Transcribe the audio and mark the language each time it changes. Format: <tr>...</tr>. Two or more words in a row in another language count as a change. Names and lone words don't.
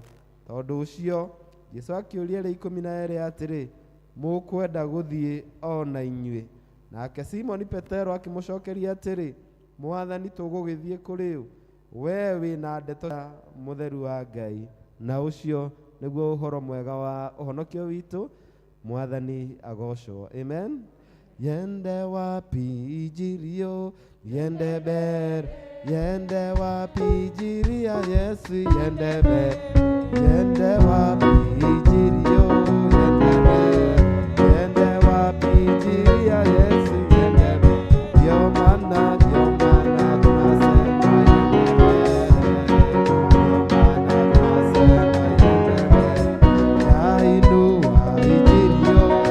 <ki>Tondũ ũcio Jesũ akĩũria arĩa 12 atĩrĩ, mũkwenda gũthiĩ o na inyuĩ? Nake Simoni Petero akĩmũcokeria atĩrĩ, Mwathani, tũgũgĩthiĩ kũrĩ ũ? Wee wĩna ndeto ya mũtheru wa Ngai. Na ũcio nĩguo ũhoro mwega wa ũhonokio witũ. Mwathani agocwo. Amen.</ki> <sw>Yende wapi Injili yo,</sw> <ki>yende mbere,</ki> <sw>yende wapi Injili ya Yesu,</sw> <ki>yende mbere,</ki> <sw>yende wapi Injili yo,</sw> <ki>yende mbere,</ki> <sw>yende wapi Injili ya Yesu,</sw> <ki>yende mbere,</ki> <sw>ndio maana tunasema</sw> <ki>yende mbere,</ki> <sw>ndio maana tunasema</sw> <ki>yende mbere,</ki> <sw>yainua Injili yo,</sw>